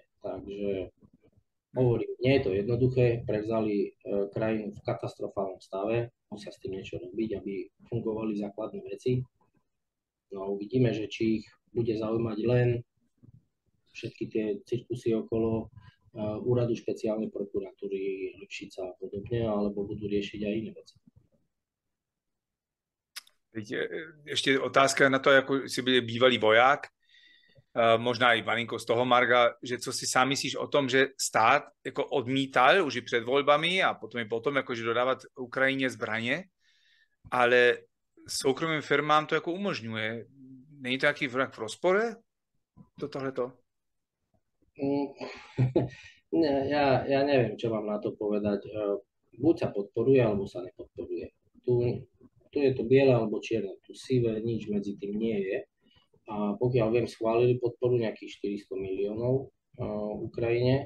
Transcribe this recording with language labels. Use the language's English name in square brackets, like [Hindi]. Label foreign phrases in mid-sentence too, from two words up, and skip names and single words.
[Slovak] Takže hovorím, nie je to jednoduché, prevzali krajinu v katastrofálnom stave, musia s tým niečo robiť, aby fungovali základné veci. No a uvidíme, že či ich bude zaujímať len všetky tie cirkusy okolo úradu špeciálnej prokuratúry, Lipšica a podobne, alebo budú riešiť aj iné veci. [Czech] Teď ještě otázka na to, jako jsi byl bývalý voják, možná i malinko z toho, Marga, že co si sám myslíš o tom, že stát jako odmítal už i před volbami a potom jakože dodávat Ukrajině zbraně, ale soukromým firmám to jako umožňuje. Není to nějaký v rozpore? Tohleto? [Slovak] Ja neviem, čo mám na to povedať. Buď sa podporuje, alebo sa nepodporuje. Tu je to biele alebo čierne, tu sivé, nič medzi tým nie je. A pokiaľ viem, schválili podporu nejakých 400 miliónov Ukrajine.